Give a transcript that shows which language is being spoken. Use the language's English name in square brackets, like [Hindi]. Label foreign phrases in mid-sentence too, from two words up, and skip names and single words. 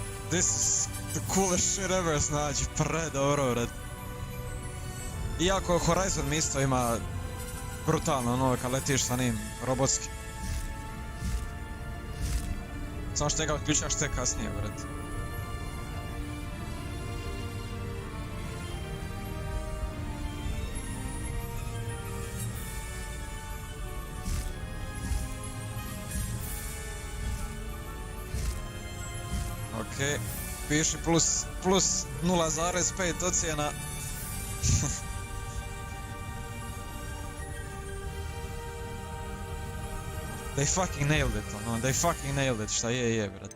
[English] This is the coolest shit ever, [Bosnian] znači, predobro, red. Iako Horizon mi isto ima brutalno, ono, kad letiš sa njim, robotski. Samo što ga otključaš te kasnije, red. Okej, piši plus 0,5 ocjena. [English] They fucking nailed it, ono, they fucking nailed it, [Bosnian] šta je, brat.